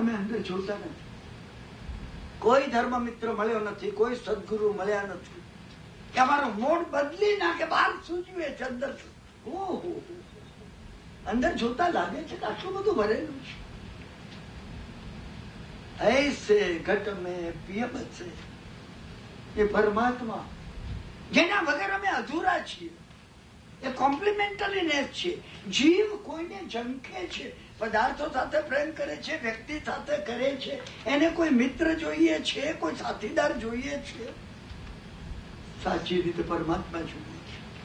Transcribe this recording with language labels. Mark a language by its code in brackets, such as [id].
[gu] અમે અંદર જોતા નથી. કોઈ ધર્મ મિત્ર મળ્યો નથી, કોઈ સદગુરુ મળ્યા નથી કે અમારો મોડ બદલી નાખે. બહાર સૂચવે છે, અંદર શું. ઓહો, અંદર જોતા લાગે છે કે આટલું બધું ભરેલું છે. [hi] ऐसे घट में पिय बसे. [gu] એ પરમાત્મા જેના વગર અમે અધૂરા છીએ. એ કોમ્પ્લિમેન્ટરીનેસ છે. જીવ કોઈને ઝંખે છે, પદાર્થો સાથે પ્રેમ કરે છે, વ્યક્તિ સાથે કરે છે. એને કોઈ મિત્ર જોઈએ છે, કોઈ સાથીદાર જોઈએ છે, સાચી રીતે પરમાત્મા જોઈએ છે.